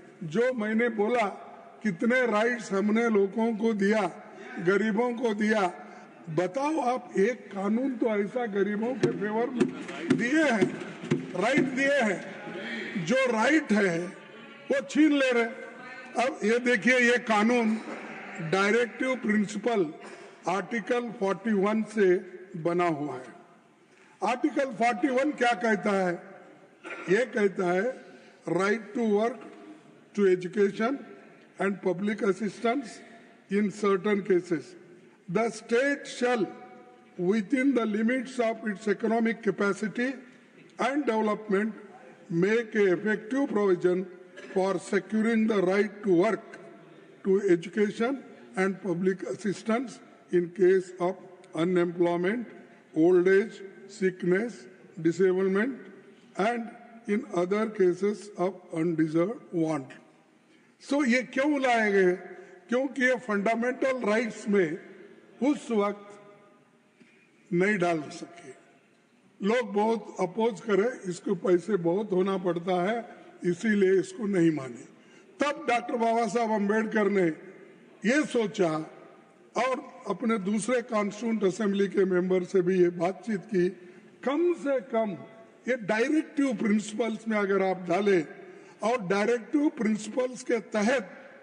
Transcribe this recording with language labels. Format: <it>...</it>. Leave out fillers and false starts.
<hi>जो मैंने बोला कितने राइट्स हमने लोगों को दिया, गरीबों को दिया, बताओ आप एक कानून तो ऐसा गरीबों के फेवर में दिए हैं, राइट दिए हैं, जो राइट है वो छीन ले रहे। अब ये देखिए, ये कानून डायरेक्टिव प्रिंसिपल आर्टिकल 41 से बना हुआ है। आर्टिकल 41 क्या कहता है? ये कहता है</hi> <en>Right to work, to education and public assistance in certain cases the state shall, within the limits of its economic capacity and development, make a effective provision for securing the right to work, to education and public assistance in case of unemployment, old age, sickness, disablement, and in other cases of undeserved want.</en> <hi>So ये क्यों लाए गए? क्योंकि ये fundamental rights में उस वक्त नहीं डाल सके। लोग बहुत अपोज करे, इसको पैसे बहुत होना पड़ता है, इसीलिए इसको नहीं माने। तब डॉक्टर बाबा साहब अम्बेडकर ने ये सोचा और अपने दूसरे कॉन्स्टिट्यूंट असेंबली के मेंबर से भी ये बातचीत की, कम से कम ये डायरेक्टिव प्रिंसिपल्स में अगर आप डालें और डायरेक्टिव प्रिंसिपल्स के तहत</hi>